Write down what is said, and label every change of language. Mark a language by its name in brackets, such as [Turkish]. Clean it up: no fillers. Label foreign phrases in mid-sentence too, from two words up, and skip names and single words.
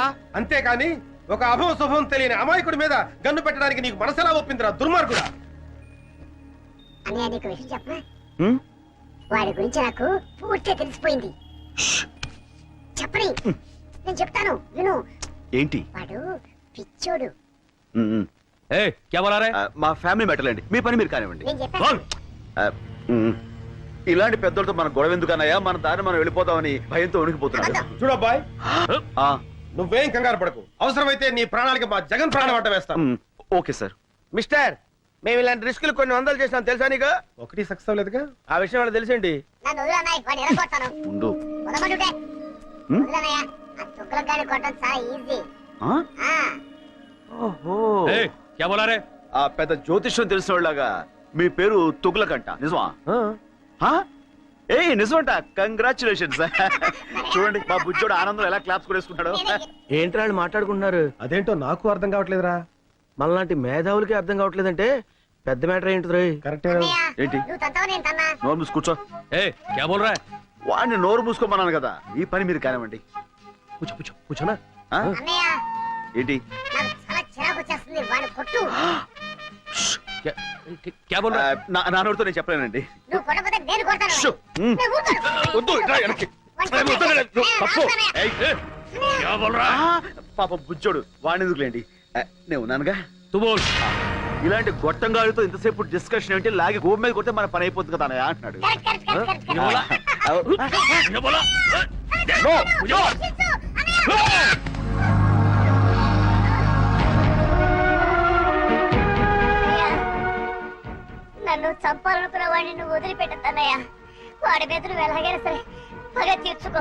[Telugu] అంతేకాని ఒక అభవ శుభం తెలియని అమాయకుడి మీద గన్ను పెట్టడానికి నీకు మనసెలా ఒప్పిందిరా దుర్మార్గుడా అన్నయ్య నీకు విషయం చెప్పనా వాడి గురించి నాకు పూర్తిగా తెలిసిపోయింది చెప్పని నేను చెప్తాను విను ఏంటి వాడు పిచ్చోడు [Hindi] ఏ क्या बोला रहे [Telugu] మా [English] family matter [Telugu] అండి మీ పని మీరు కానివ్వండి నేను చెప్పాను ఇలాంటి పెద్దలతో మన గొడవ ఎందుకన్నాయా మన దారి మనం వెళ్ళిపోతామని భయంతో ఉనికిపోతున్నాడు చూడబ్బాయ్ నువ్వేం కంగారు పడకు అవసరమైతే నీ ప్రాణాలకి మా జగన్ ప్రాణం అడ్డ వేస్తాం [English] okay sir [Telugu] మిస్టర్ మేము ఇలాంటి రిస్కులు కొన్ని వందలు చేసాం తెలుసా నీకు ఒకటి సక్సెస్ అవ్వలేదుగా ఆ విషయం వాళ్ళకి తెలిసేంటి నన్ను వదిలన్నాయి వాడిని ఎరగొడతాను ఉండు వదలమంటుంటే వదిలన్నయ్య ఆ తుక్కలకాయని కొట్టడం చాలా ఈజీ ఓహో [Hindi] ఏ क्या बोला रहे [Telugu] ఆ పెద్ద జ్యోతిష్యం తెలిసిన వాళ్ళగా మీ పేరు తుగ్లకంట నిజమా ఏ నిజమంట కంగ్రాచులేషన్స్ చూడండి మా బుజ్జోడు ఆనందం ఎలా క్లాప్స్ కొడేసుకుంటాడు ఏంటి వాళ్ళు మాట్లాడుకుంటున్నారు అదేంటో నాకు అర్థం కావట్లేదురా మనలాంటి మేధావులకి అర్థం కావట్లేదంటే పెద్ద మ్యాటర్ ఏంటి రోయ్ కరెక్టే ఏంటి నువ్వు తంతావు నేను తన్నా నోరు మూసి కూర్చో [Hindi] ए क्या बोल रहा है [Telugu] వాడిని నోరు మూసుకోమన్నాను కదా ఈ పని మీరు కానివ్వండి [Hindi] पूछो पूछो पूछो ना [Telugu] అన్నయ్య ఏంటి నాకు చాలా చిరాకు వచ్చేస్తుంది వాడిని కొట్టు [Hindi] क्या क्या बोल रहा है [Telugu] నా నోటితో నేను చెప్పలేనండి నువ్వు కొట్టకపోతే నేను కొడతాను షో. నేను ఊరుకోను. వద్దు, ఇట్రా వెనక్కి. వాడిని కొట్టకు. తప్పు. [Hindi] ए, ए, क्या बोल रहा है [Telugu] పాప బుజ్జోడు వాడిని ఎందుకులేండి నేను ఉన్నానుగా [Hindi] तू बोल [Telugu] ఇలాంటి గొట్టంగాడితో ఇంతసేపు డిస్కషన్ ఏంటి లాగి గోపు మీద కొడితే మన పని అయిపోతుంది కదా అన్నయ్య అంటున్నాడు [English] correct, correct, correct, correct, [Hindi] ये बोला ये बोला [English] no, no. [Telugu] నన్ను చంపాలనుకున్న వాడిని నువ్వు వదిలిపెట్టద్దన్నయ్య వాడి మీద నువ్వు ఎలాగైనా సరే పగ తీర్చుకో